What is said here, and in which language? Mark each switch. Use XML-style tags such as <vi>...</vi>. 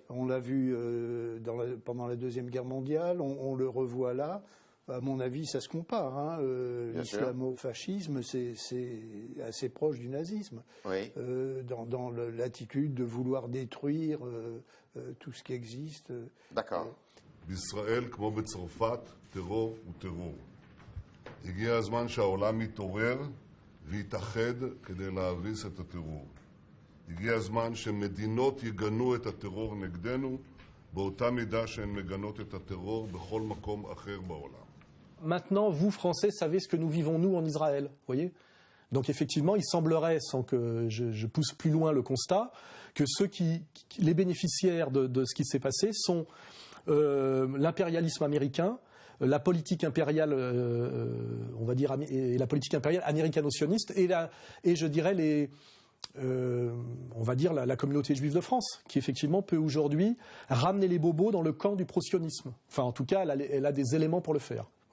<fr>On l'a vu pendant la Deuxième Guerre mondiale, on le revoit là. À mon avis, ça se compare. L'islamo-fascisme, c'est assez proche du nazisme. Oui. Dans l'attitude de vouloir détruire tout ce qui existe. D'accord.</fr> <he>בישראל, כמו בצרפת, טרור הוא טרור. הגיע הזמן שהעולם יתעורר ויתאחד כדי להביס את הטרור. הגיע הזמן שמדינות יגנו את הטרור נגדנו באותה מידה שהן מגנות את הטרור בכל מקום אחר בעולם.</he> <fr>Maintenant, vous, Français, savez ce que nous vivons, nous, en Israël. Voyez ? Donc, effectivement, il semblerait, sans que je pousse plus loin le constat, que les bénéficiaires de ce qui s'est passé sont l'impérialisme américain, la politique impériale, on va dire, et la politique impériale américano-sioniste, et je dirais on va dire la communauté juive de France, qui effectivement peut aujourd'hui ramener les bobos dans le camp du pro-sionisme. Enfin, en tout cas, elle a des éléments pour le faire.</fr>